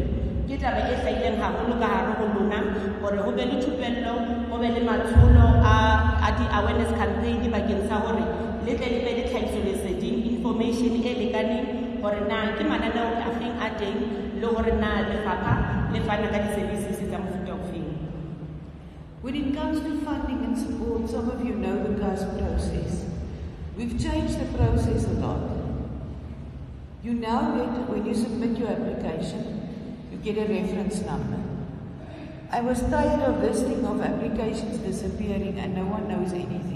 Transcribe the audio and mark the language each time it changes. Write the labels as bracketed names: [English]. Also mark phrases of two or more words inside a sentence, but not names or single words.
[Southern Sotho] Ke taba e hlahileng haholo ka hare ho lona hore ho be le thupello, ho be le matsholo a [English] di-awareness campaign [Southern Sotho] bakeng sa hore le tle le be le tlhahisoleseding information e lekaneng hore na ke mananeo a feng a teng le hore na lefapha le fana ka di-services tsa mofuta ofeng. [English] When it comes to funding and support, some of you know the CAS process. We've changed the process a lot. You now get, when you submit your application, you get a reference number. I was tired of this thing of applications disappearing and no one knows anything.